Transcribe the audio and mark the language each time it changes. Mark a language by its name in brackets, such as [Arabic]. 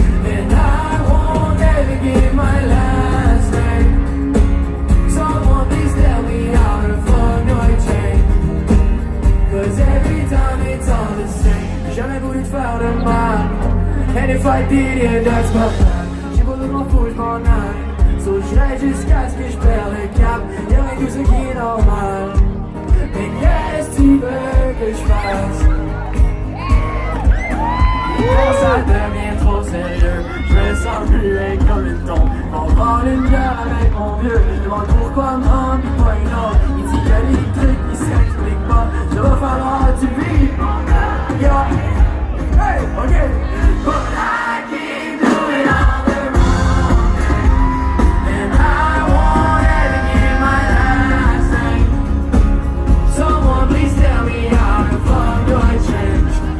[English] And I won't ever give my last name. Someone please tell me how the fuck do I change? Cause every time it's all the same. [French] J'ai jamais voulu te faire de mal, [English] and if I did it, that's my bad. [French] J'ai pas besoin faut que je m'en aille, so j'irai jusqu'à ce que je perde le cap. Y'a rien que ce qui est normal, mais qu'est-ce que tu veux que je fasse? Quand ça devient trop sérieux, je me sens muet comme une tombe. On prend une bière avec mon vieux, je demande pourquoi non, pis pas une autre. Il dit qu'il y a des trucs qui s'expliquent pas, ça va falloir du beat. Yo, hey, ok. [English] But I keep doing all the wrong things, and I won't ever give my last name. Someone please tell me how the fuck do I change?